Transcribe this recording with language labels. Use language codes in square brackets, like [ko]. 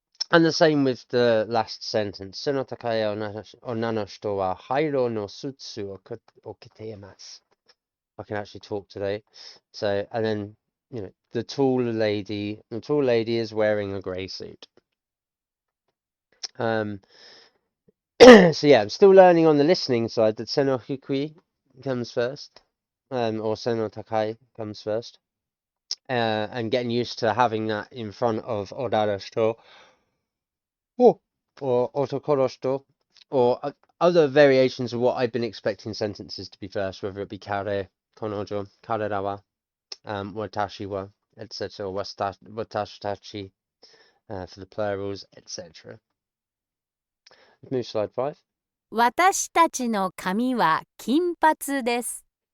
[en] And the same with the last sentence. [ja] 背の高い女の人は灰色のスーツを着ています [en] I can actually talk today. So, and then, you know, the tall lady is wearing a grey suit. So yeah, I'm still learning on the listening side that seno hikui comes first, or seno takai comes first, and getting used to having that in front of orarashito, or otokoroshito, or other variations of what I've been expecting sentences to be first, whether it be kare, konojo, karerawa, watashi wa, etc., watashi tachi, for the plurals, etc. Let's move to slide 5. [ja] 私たちの髪は金髪です。